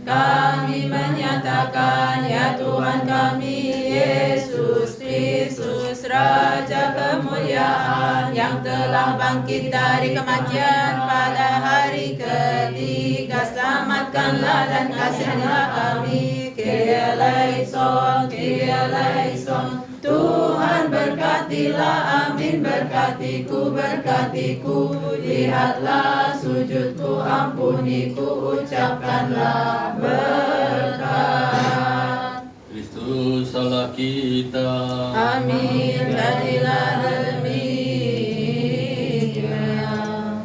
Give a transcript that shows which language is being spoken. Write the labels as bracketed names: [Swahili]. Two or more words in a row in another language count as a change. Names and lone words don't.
[Indonesian] Kami menyatakan, ya Tuhan kami, Yesus Kristus, Raja kemuliaan yang telah bangkit dari kematian pada hari ketiga. Selamatkanlah dan kasihanilah kami. [Greek] Kyrie eleison, Kyrie eleison. [Indonesian] Tuhan berkatilah, amin. Berkatiku, berkatiku. Lihatlah sujudku, ampuniku, ucapkanlah berkat. Kristus Allah kita. Amin, jadilah demikian.